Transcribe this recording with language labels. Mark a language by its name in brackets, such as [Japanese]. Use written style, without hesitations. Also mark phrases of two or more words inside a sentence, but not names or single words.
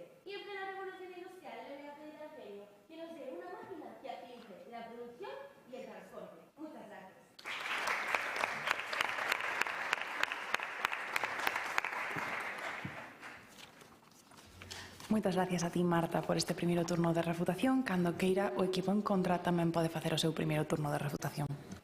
[Spanish] Y en plena revolución industrial le voy a pedir al genio que nos dé una máquina que agilice la producción y el transporte. Muchas gracias. [Galician] Moitas gracias a ti, Marta, por este primeiro turno de refutación. Cando queira, o equipo en contra tamén pode facer o seu primeiro turno de refutación.